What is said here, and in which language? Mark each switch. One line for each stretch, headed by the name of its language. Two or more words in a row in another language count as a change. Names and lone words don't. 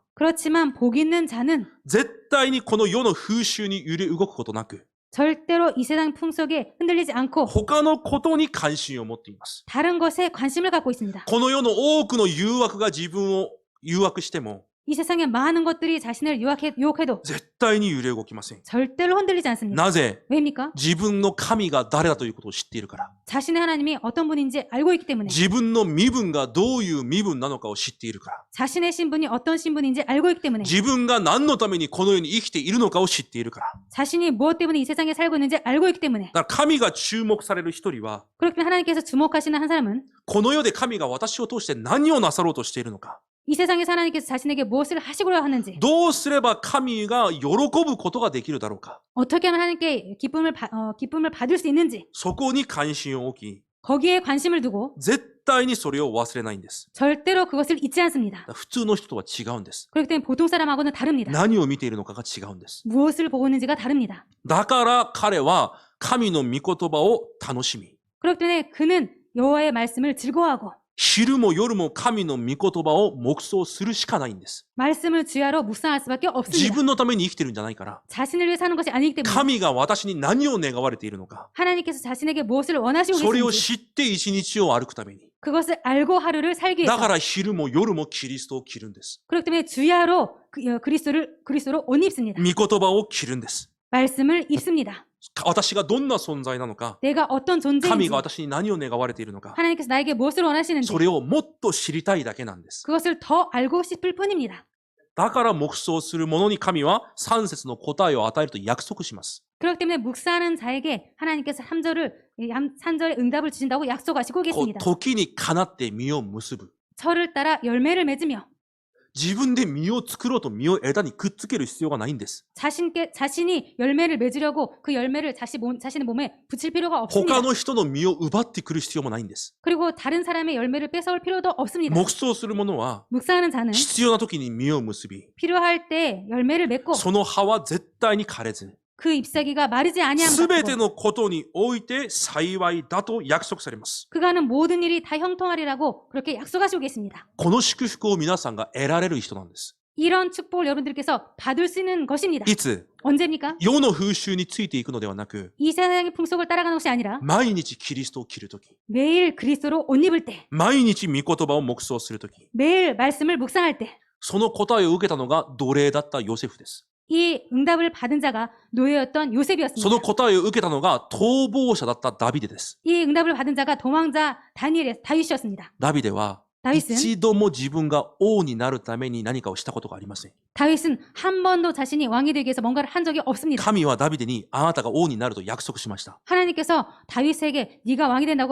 Korean: 그렇지만 복 있는 자는
Japanese: 絶対にこの世の風習に揺れ動くことなく
Korean: 절대로 이 세상 풍속에 흔들리지 않고
Japanese: 他のことに関心を持っています。
Korean: 다른 것에 관심을 갖고 있습니다.
Japanese: この世の多くの誘惑が自分を誘惑しても
Korean: 이 세상의 많은 것들이 자신을 유혹해도
Japanese: 絶対に揺れ動きません。
Korean: 절대로 흔들리지 않습니다.
Japanese: なぜ？
Korean: 왜입니까?
Japanese: 自分の神が誰だということを知っているから。
Korean: 자신의 하나님이 어떤 분인지 알고 있기 때문에
Japanese: 自分の身分がどういう身分なのかを知っているから。
Korean: 자신의 신분이 어떤 신분인지 알고 있기 때문에
Japanese: 自分が何のためにこの世に生きているのかを知っているから。
Korean: 자신이 무엇 때문에 이 세상에 살고 있는지 알고 있기 때문에
Japanese: だから神が注目される一人は、
Korean: 그렇기 때문에 하나님께서 주목하시는 한 사람은
Japanese: この世で神が私を通して何をなさろうとしているのか。
Korean: 이 세상에서 하나님께서 자신에게 무엇을 하시고자 하는지
Japanese: どうすれば神が喜ぶことができるだろうか。
Korean: 어떻게 하면 하나님께 기쁨을 받을 수 있는지
Japanese: そこに関心を置き、
Korean: 거기에 관심을 두고
Japanese: 絶対にそれを忘れないんです。
Korean: 절대로 그것을 잊지 않습니다.
Japanese: 普通の人とは違うんです。
Korean: 그렇기 때문에 보통 사람하고는 다릅니다.
Japanese: 何を見ているのかが違うんです。
Korean: 무엇을 보고 있는지가 다릅니다.
Japanese: だから彼は神の御言葉を楽しみ、
Korean: 그렇기 때문에 그는 여호와의 말씀을 즐거워하고
Japanese: 昼も夜も神の御言葉を黙想するしかないんです。
Korean: 말씀을 주야로 묵상할 수밖에
Japanese: 自
Korean: 없습니다.
Japanese: 分のために生きてるんじゃないから。
Korean: 자신을 위해 사는 것이 아니기 때문에
Japanese: 神が私に何を願われているのか。
Korean: 하나님께서 자신에게 무엇을 원하시고
Japanese: それを
Korean: 계신지
Japanese: 知って一日を歩くために。
Korean: 그것을 알고 하루를 살기
Japanese: だ
Korean: 위해서
Japanese: から昼も夜もキリストを着るんです。
Korean: 그렇기 때문에 주야로 그리스도로 옷 입습니다.
Japanese: 御言葉を着るんです。
Korean: 말씀을 입습니다.
Japanese: 私がどんな存在なのか、
Korean: 내가 어떤
Japanese: 神
Korean: 존재인지
Japanese: が私に何を願われているのか、
Korean: 하나님께서 나에게 무엇을 원하시는지
Japanese: それをもっと知りたいだけなんです。
Korean: 그것을 더 알고 싶을 뿐입니다.
Japanese: だから黙想する者に神は3節の答えを与えると約束します。
Korean: 그렇기 때문에 묵상하는 자에게 하나님께서 3절의 응답을 주신다고 약속하시고
Japanese: こう
Korean: 계십니다.
Japanese: 時にかなって実を結ぶ。
Korean: 철을 따라 열매를 맺으며
Japanese: 自分で実を作ろうと実を枝にくっつける必要がないんです。
Korean: 자신이 열매를 맺으려고 그 열매를 자신의 몸에 붙일 필요가 없습니다.
Japanese: 他の人の実を奪ってくる必要もないんです。
Korean: 그리고 다른 사람의 열매를 뺏어올 필요도 없습니다.
Japanese: 黙想する者は
Korean: 묵상하는 자는
Japanese: 必要な時に実を結び、
Korean: 필요할 때 열매를 맺고
Japanese: その葉は絶対に枯れず、
Korean: 그 잎사귀가 마르지 아니함
Japanese: すべて
Korean: 같고
Japanese: のことにおいて幸いだと約束されます。
Korean: 그가 하는 모든 일이 다 형통하리라고 그렇게 약속하시고 계십니다.
Japanese: この祝福を皆さんが得られる人なんです。
Korean: 이런 축복을 여러분들께서 받을 수 있는 것입니다.
Japanese: いつ
Korean: 언제입니까?
Japanese: 世の風習についていくのではなく、
Korean: 이 세상의 풍속을 따라가는 것이 아니라
Japanese: 毎日キリストを着るとき、
Korean: 매일 그리스도로 옷 입을 때,
Japanese: 毎日御言葉を黙想するとき、
Korean: 매일 말씀을 묵상할 때,
Japanese: その答えを受けたのが奴隷だったヨセフです。
Korean: 이 응답을 받은 자가 노예였던
Japanese: その
Korean: 요셉이었습니다.
Japanese: 答えを受けたのが逃亡者だったダビデです。
Korean: 이 응답을 받은 자가 도망자 다윗이었습니다.
Japanese: ダビデは
Korean: 다윗은
Japanese: 一度も自分が王になるために何かをしたことがありません。
Korean: 다윗은 한 번도 자신이 왕이 되기 위해서 뭔가를 한 적이 없습니다.
Japanese: 神はダビデにあなたが王になると約束しました。
Korean: 하나님께서 다윗에게 네가 왕이 된다고